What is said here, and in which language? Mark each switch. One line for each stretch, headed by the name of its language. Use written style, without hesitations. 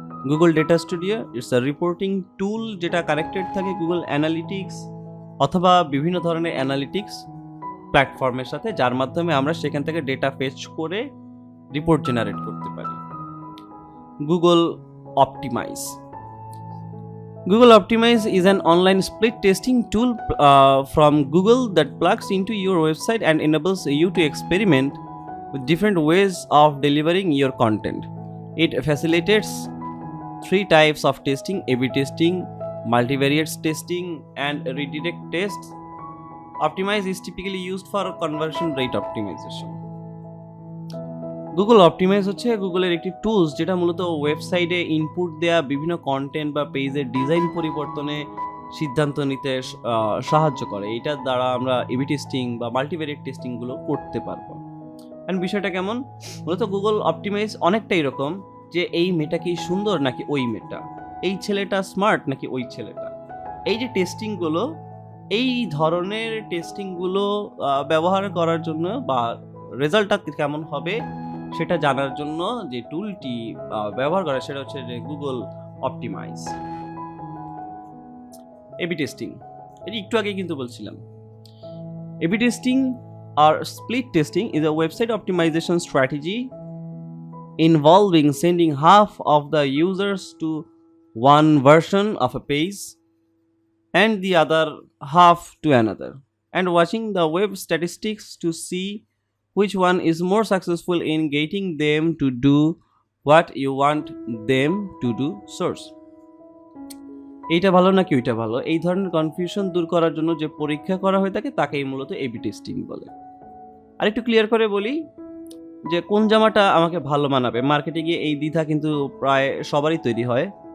Bangla: Google data studio
English: it's a reporting tool,
Bangla: যেটা connected থাকে Google analytics অথবা বিভিন্ন ধরনের অ্যানালিটিক্স প্ল্যাটফর্মের সাথে, যার মাধ্যমে আমরা সেখান থেকে ডেটা ফেচ করে রিপোর্ট জেনারেট করতে পারি। Google optimise.
English: Google Optimize is an online split testing tool from Google that plugs into your website and enables you to experiment with different ways of delivering your content. It facilitates 3 types of testing: A/B testing, multivariate testing, and redirect tests. Optimize is typically used for conversion rate optimization.
Bangla: Google optimise হচ্ছে গুগলের একটি tools, যেটা মূলত ওয়েবসাইটে input দেয়া বিভিন্ন content বা পেজের ডিজাইন পরিবর্তনে সিদ্ধান্ত নিতে সাহায্য করে। এটার দ্বারা আমরা এবি টেস্টিং বা মাল্টিভেরিয়েট টেস্টিংগুলো করতে পারবো। অ্যান্ড বিষয়টা কেমন, মূলত গুগল অপটিমাইজ অনেকটা এরকম যে এই মেয়েটা কি সুন্দর নাকি ওই মেয়েটা, এই ছেলেটা স্মার্ট নাকি ওই ছেলেটা। এই যে টেস্টিংগুলো, এই ধরনের টেস্টিংগুলো ব্যবহার করার জন্য বা রেজাল্টটা কেমন হবে সেটা জানার জন্য যে টুলটি ব্যবহার করে সেটা হচ্ছে যে গুগল অপটিমাইজ। এবি টেস্টিং, এটি একটু আগে কিন্তু বলছিলাম।
English: AB testing or split testing is a website optimization strategy involving sending half of the users to one version of a page and the other half to another, and watching the web statistics to see which one is more successful in getting them to do what you want them to do.
Bangla: Source: এইটা ভালো নাকি ওইটা ভালো, এই ধরনের confusion দূর করার জন্য যে পরীক্ষা করা হয়ে থাকে তাকেই মূলত এবি টেস্টিং বলে। আর একটু ক্লিয়ার করে বলি যে কোন জামাটা আমাকে ভালো মানাবে, মার্কেটে গিয়ে এই দ্বিধা কিন্তু প্রায় সবারই তৈরি হয়।